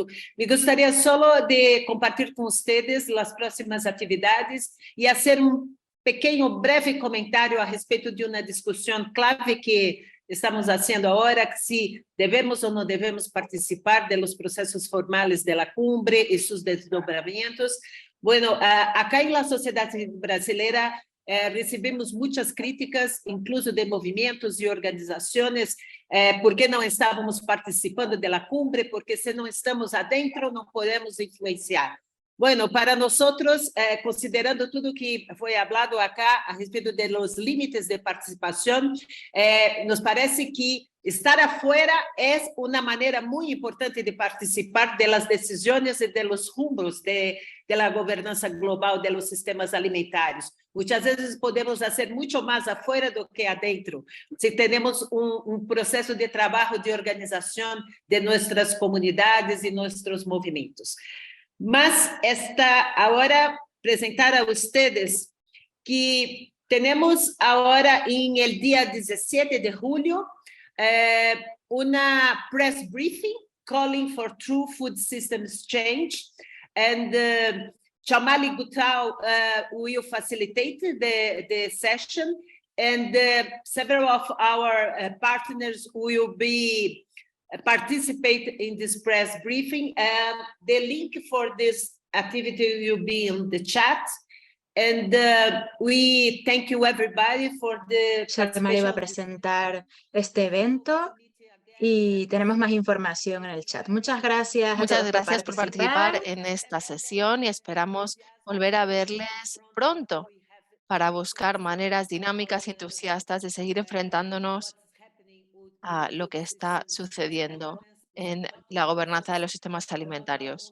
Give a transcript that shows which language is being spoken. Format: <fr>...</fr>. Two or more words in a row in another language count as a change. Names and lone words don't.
<es>Me gustaría solo de compartir con ustedes las próximas actividades y hacer un pequeño breve comentario</es> <pt>a respeito</pt> <es>de una discusión clave que estamos haciendo ahora, si debemos o no debemos participar de los procesos formales de la cumbre y sus desdobramientos. Bueno, acá en la sociedad brasileña recibimos muchas críticas, incluso de movimientos y organizaciones, porque</es> <pt>não estávamos participando</pt> <es>de la cumbre, porque</es> <pt>se não estamos adentro não podemos influenciar.</pt> <es>Bueno, para nosotros, considerando</es> <pt>tudo que foi</pt> <es>hablado acá</es> <pt>a respeito</pt> <es>de los límites de participación, nos parece que estar afuera es una manera muy importante de participar de las decisiones y de los rumbos de la gobernanza global de los sistemas alimentarios. Muchas veces podemos hacer mucho más afuera</es> <pt>do que</pt> <es>adentro, si tenemos un proceso de trabajo, de organización de nuestras comunidades y nuestros movimientos. Mas ahora presentar a ustedes que tenemos ahora en el día 17 de julio una</es> <en>press briefing calling for true food systems change, and Chamali Gutal will facilitate the session, and several of our partners will be participate in this press briefing. The link for this activity will be in the chat. And we thank you everybody for the</en> <es>Chamali va a presentar este evento y tenemos más información en el chat. Muchas gracias. Muchas gracias por participar en esta sesión y esperamos volver a verles pronto para buscar maneras dinámicas y entusiastas de seguir enfrentándonos a lo que está sucediendo en la gobernanza de los sistemas alimentarios.</es>